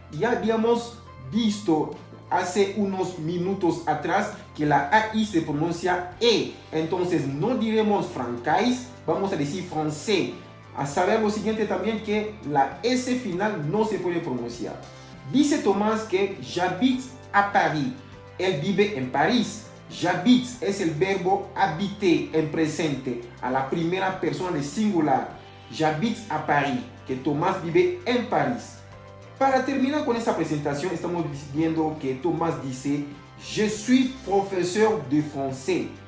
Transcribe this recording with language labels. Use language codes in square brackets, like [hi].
[es] Ya habíamos visto hace unos minutos atrás que la AI se pronuncia E. Entonces no diremos francais, vamos a decir français. A saber lo siguiente también, que la S final no se puede pronunciar. Dice Tomás que [fr] j'habite à Paris. [es] Él vive en París. J'habite es el verbo habiter en presente a la primera persona de singular. [fr] J'habite à Paris, [es] que Tomás vive en París. Para terminar con esta presentación, estamos viendo que Tomás dice [fr] je suis professeur de français.